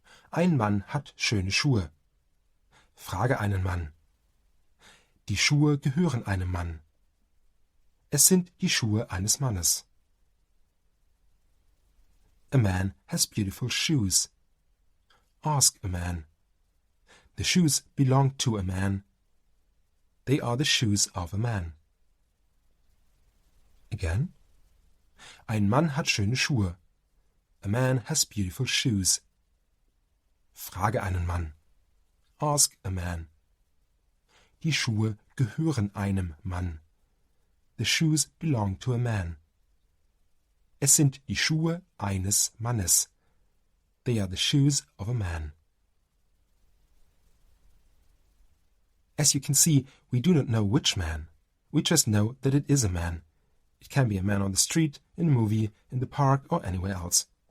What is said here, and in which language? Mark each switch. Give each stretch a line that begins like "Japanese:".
German: Ein Mann hat schöne Schuhe. Frage einen Mann. Die Schuhe gehören einem Mann. Es sind die Schuhe eines Mannes.
English: A man has beautiful shoes. Ask a man. The shoes belong to a man. They are the shoes of a man. Again.
German: Ein Mann hat schöne Schuhe.
English: A man has beautiful shoes.
German: Frage einen Mann.
English: Ask a man.
German: Die Schuhe gehören einem Mann.
English: The shoes belong to a man.
German: Es sind die Schuhe eines Mannes.
English: They are the shoes of a man. As you can see, we do not know which man. We just know that it is a man. It can be a man on the street, in a movie, in the park, or anywhere else.